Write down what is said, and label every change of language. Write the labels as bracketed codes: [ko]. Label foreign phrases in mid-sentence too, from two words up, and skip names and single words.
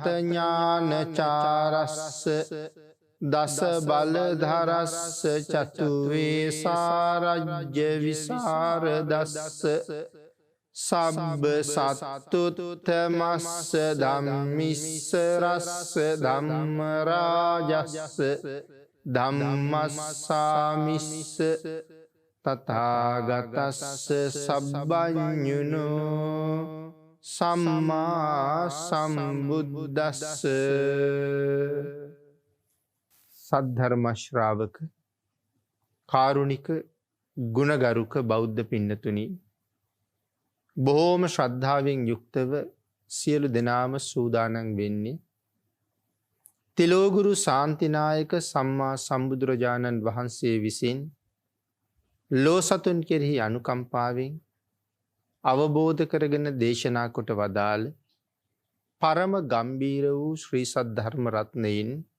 [pi] ඥානචාරස්ස දස බලධරස්ස චතු වේසාරජ්‍ය විසරදස්ස සබ්බ සත්තුත්තමස්ස ධම්මිස්ස රස්ස ධම්ම රාජස්ස ධම්මස්සාමිස්ස තථාගතස්ස සබ්බඤුනු සම්මා සම්බුද්දස්ස. [si] සද්ධර්ම ශ්‍රාවක කාරුණික ගුණගරුක බෞද්ධ පින්නතුනි, බොහෝම ශ්‍රද්ධාවෙන් යුක්තව සියලු දෙනාම සූදානම් වෙන්නේ තිලෝගුරු ශාන්තිනායක සම්මා සම්බුදුරජාණන් වහන්සේ විසින් ලෝ සතුන් කෙරෙහි අනුකම්පාවෙන් අවබෝධ කරගෙන දේශනා කොට වදාළ පරම ගම්බීර වූ ශ්‍රී සද්ධර්ම රත්නයෙන්